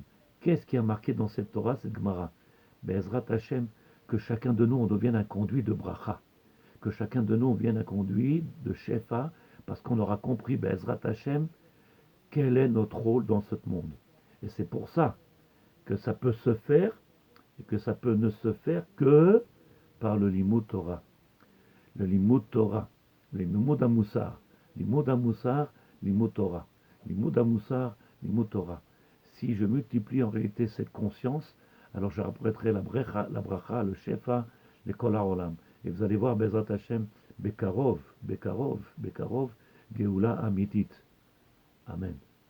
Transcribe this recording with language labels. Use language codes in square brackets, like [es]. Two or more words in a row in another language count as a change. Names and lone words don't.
[fr] Qu'est-ce qui a marqué dans cette Torah, cette Gemara? [he] בעזרת השם, [fr] que chacun de nous, on devienne un conduit de bracha, que chacun de nous, on devienne un conduit de shefa, parce qu'on aura compris, [he] בעזרת השם, [fr] quel est notre rôle dans ce monde. Et c'est pour ça que ça peut se faire, et que ça peut ne se faire que par le Limud Torah. [he] Le לימוד תורה, le לימוד מוסר, לימוד מוסר, לימוד תורה. לימוד מוסר, לימוד תורה. [fr] Si je multiplie en réalité cette conscience, alors je rapporterai la bracha, le shefa, le [he] כל העולם. [fr] Et vous allez voir, [he] בעזרת השם, בקרוב, בקרוב, בקרוב, גאולה אמיתית. אמן.